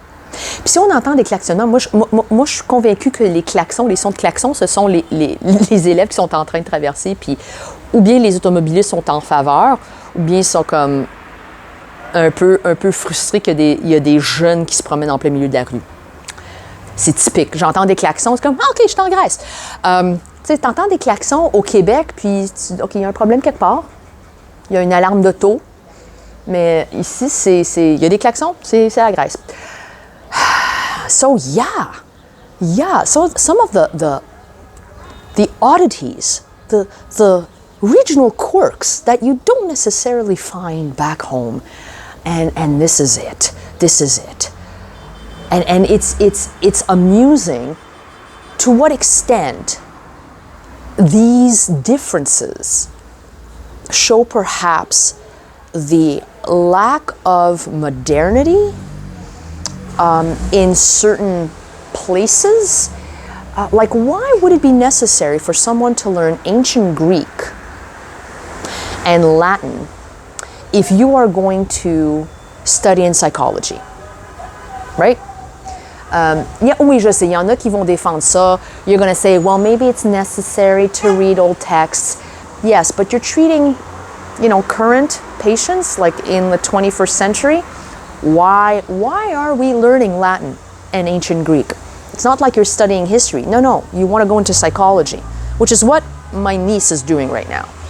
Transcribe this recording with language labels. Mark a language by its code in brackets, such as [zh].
[fr] Puis si on entend des klaxonnements, moi, je suis convaincue que les klaxons, les sons de klaxons, ce sont les élèves qui sont en train de traverser, puis ou bien les automobilistes sont en faveur, ou bien ils sont comme un peu frustrés qu'il y a des jeunes qui se promènent en plein milieu de la rue. C'est typique. J'entends des klaxons, c'est comme « Ah, OK, je suis en Grèce. » Tu entends des klaxons au Québec, puis OK, il y a un problème quelque part. Il y a une alarme d'auto. Mais ici, il y a des klaxons, c'est la Grèce. [en] So, yeah. So, some of the oddities, the regional quirks that you don't necessarily find back home. And this is it. This is it. And it's amusing to what extent these differences show perhaps the lack of modernity in certain places. Like, why would it be necessary for someone to learn ancient Greek and Latin if you are going to study in psychology? Right? [fr] Oui, je sais, il y en a qui vont défendre ça. [en] You're going to say, well, maybe it's necessary to read old texts. Yes, but you're treating, current patients, like in the 21st century, Why are we learning Latin and ancient Greek? It's not like you're studying history. No, you want to go into psychology, which is what my niece is doing right now.